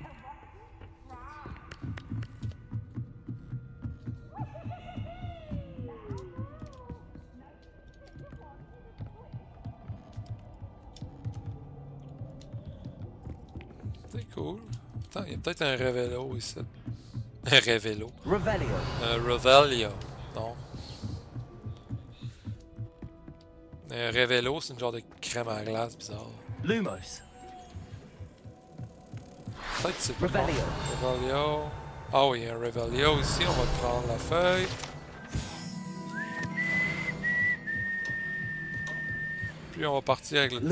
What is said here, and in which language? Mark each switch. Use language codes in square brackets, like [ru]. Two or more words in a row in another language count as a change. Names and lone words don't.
[fr] C'est cool. Attends, il y a peut-être un Revelio ici. Un Revelio. Revelio. Un Revelio. Non. Un Revelo, c'est une genre de crème à glace bizarre. Lumos. Peut-être que c'est Revelio. Revelio. Ah oui, un Revelio ici, on va prendre la feuille. Puis on va partir avec le petit